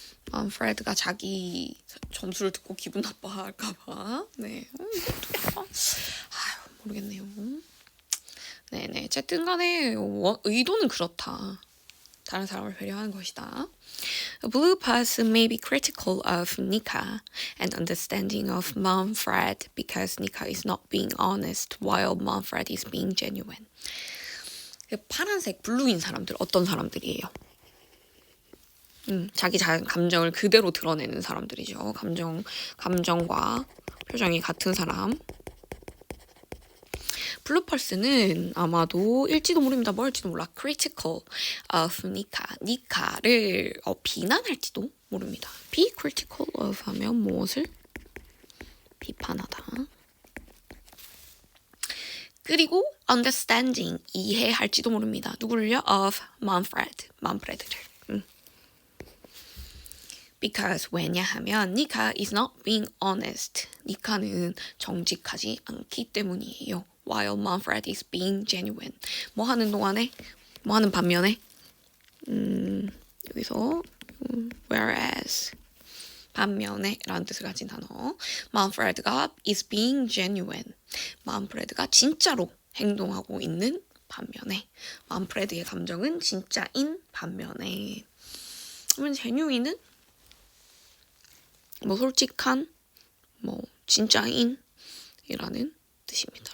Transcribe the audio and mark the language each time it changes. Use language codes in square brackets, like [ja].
[ko] 만프레드가 자기 점수를 듣고 기분 나빠할까봐. 네. 모르겠네요. 네네. 어쨌든 간에 의도는 그렇다. 다른 사람을 배려하는 것이다. [en] A blue person may be critical of Nika and understanding of Manfred because Nika is not being honest while Manfred is being genuine. [ko] 파란색 블루인 사람들 어떤 사람들이에요? 자기 감정을 그대로 드러내는 사람들이죠. 감정과 표정이 같은 사람. 블루펄스는 아마도 일지도 모릅니다. 뭐 할지도 몰라. [en] critical of [ko] 니카를 비난할지도 모릅니다. be critical of 하면 무엇을? 비판하다. 그리고 understanding, 이해할지도 모릅니다. 누구를요? of 만프레드를. [en] Because [ko] 왜냐하면 [en] Nika is not being honest. [ko] 니카는 정직하지 않기 때문이에요. [en] While Manfred is being genuine. [ko] 뭐 하는 반면에 여기서 whereas 반면에 라는 뜻을 가진 단어 Manfred가 [en] is being genuine. [ko] 만프레드가 진짜로 행동하고 있는 반면에 만프레드의 감정은 진짜인 반면에 그러면 genuine은 솔직한, 진짜인이라는 뜻입니다.